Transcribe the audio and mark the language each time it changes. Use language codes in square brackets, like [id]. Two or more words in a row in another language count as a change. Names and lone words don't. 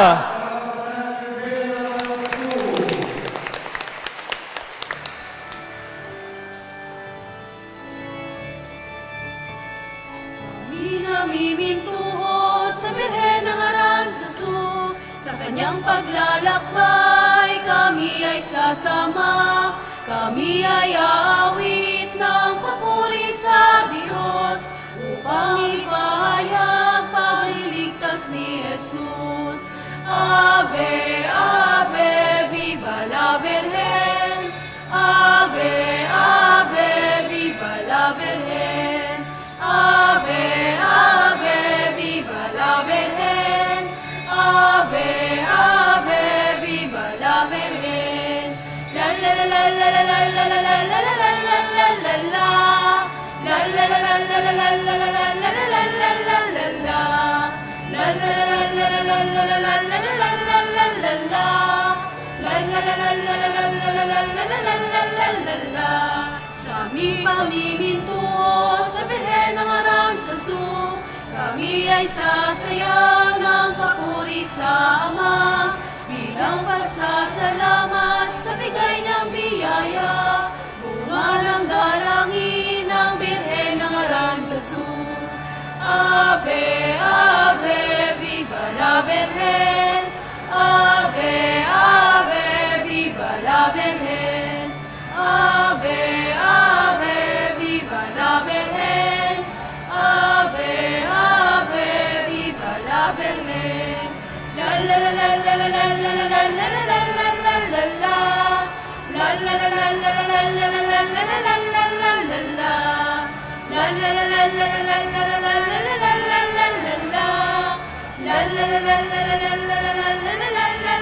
[tl] Minamimintuho sa Birhen ng Aranzazu, sa kanyang paglalakbay kami ay sasama. Kami ay aawit ng papuri sa Diyos upang ipahayag pagliligtas ni Jesus. [es] Ave, Ave, viva la Virgen! Ave, Ave, viva la Virgen! Ave, Ave, viva la Virgen! Ave, Ave, viva la Virgen! La la la la la la la la la la la la la la la la. La la la la la la la la la la la la la la la la. La la la la la la la la la la la la la la la. La la la la la la la la la la la la la la la. [tl] Sa aming pamimintuho sa Birhen ng Aranzazu, kami ay sasaya ng papuri sa Ama, bilang pasasalamat sa bigay niyang biyaya, bunga ng dalangin ng Birhen ng Aranzazu. [es] Ave, Ave, viva la Virgen! Ave, Ave, viva la Virgen! Ave, Ave, viva la Virgen! Ave, Ave, viva la Virgen! La la la la la la la la la la la la la la la la. La la la la la la la la la la la la la la la la. La la la la la la la la la la la la la la la la. La la la la la la la la la la la la la la.